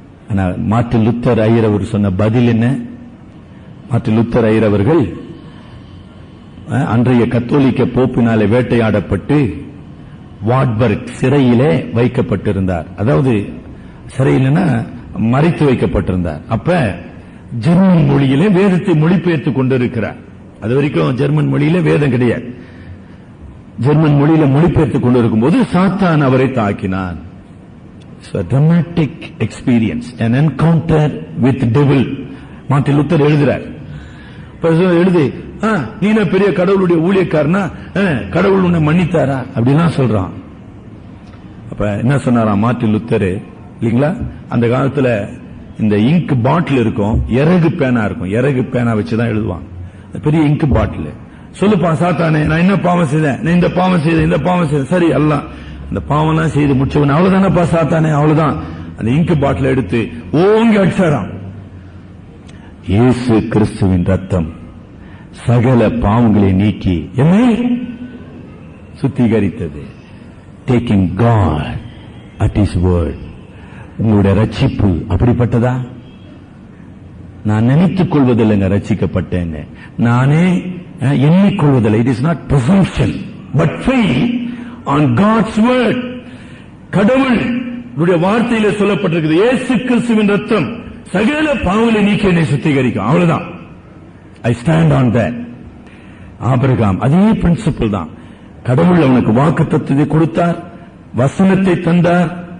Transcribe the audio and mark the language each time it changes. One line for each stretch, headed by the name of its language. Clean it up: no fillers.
Tamil: ஆனா Martin Luther ஐயரவர் சொன்ன பதில் என்ன? மார்ட்டின் லூத்தர் ஐயரவர்கள் அன்றைய கத்தோலிக்க போப்பினாலே வேட்டையாடப்பட்டு வாட்பர்க் சிறையிலே வைக்கப்பட்டிருந்தார். அதாவது சிறையிலனா மறைத்து வைக்கப்பட்டிருந்தார். அப்ப ஜெர்மன் மொழியிலே வேதத்தை மொழிபெயர்த்து கொண்டிருக்கிறார். அது வரைக்கும் ஜெர்மன் மொழியில வேதம் கிடையாது. ஜெர்மன் மொழியில மொழிபெயர்த்து கொண்டிருக்கும் போது சாத்தான் அவரை தாக்கினான்.
English: Dramatic experience, an encounter with devil.
Tamil: Martin Luther எழுதுறார். எழுதி நீ பெரிய கடவுளுடைய ஊழியக்காரனா, கடவுள் உன்னை மன்னித்தாரா அப்படிலாம் சொல்றான். அப்ப என்ன சொன்னாராம் மார்ட்டின் லூத்தர் இல்லீங்களா? அந்த காலத்துல இந்த இங்க் பாட்டில் இருக்கும், இறகு பேனா இருக்கும், இறகு பேனா வச்சுதான் எழுதுவாங்க. பெரிய இங்க் பாட்டில். சொல்லுப்பா சாத்தானே, நான் என்ன பாவம் செய்தேன், நான் இந்த பாவம் செய்தேன், இந்த பாவம் செய்தேன். சரி, எல்லாம் இந்த பாவம் எல்லாம் செய்து முடிச்சவன் அவ்வளவுதானப்பா சாத்தானே, அவ்வளவுதான். அந்த இங்க் பாட்டில் எடுத்து ஓங்கி அடிச்சாராம். இயேசு கிறிஸ்துவின் ரத்தம் சகல பாவங்களை நீக்கி என்னை சுத்திகரித்தது.
English: Taking God at his word.
Tamil: உங்களுடைய ரட்சிப்பு அப்படிப்பட்டதா? நான் நினைத்துக் கொள்வதில்லைங்க ரட்சிக்கப்பட்டேன், நானே எண்ணிக்கொள்வதில்லை.
English: It is not presumption but faith on God's word.
Tamil: கடவுளுடைய வார்த்தையில சொல்லப்பட்டிருக்கிறது, இயேசு கிறிஸ்துவின் ரத்தம் சகல பாவங்களை நீக்கி என்னை சுத்திகரிக்கும். அவ்வளவுதான்.
English: I stand on that.
Tamil: Abraham அதே பிரின்சிபிள் தான். கடவுள் அவனுக்கு வாக்குத்தத்தத்தை கொடுத்தார், வசனத்தை தந்தார்.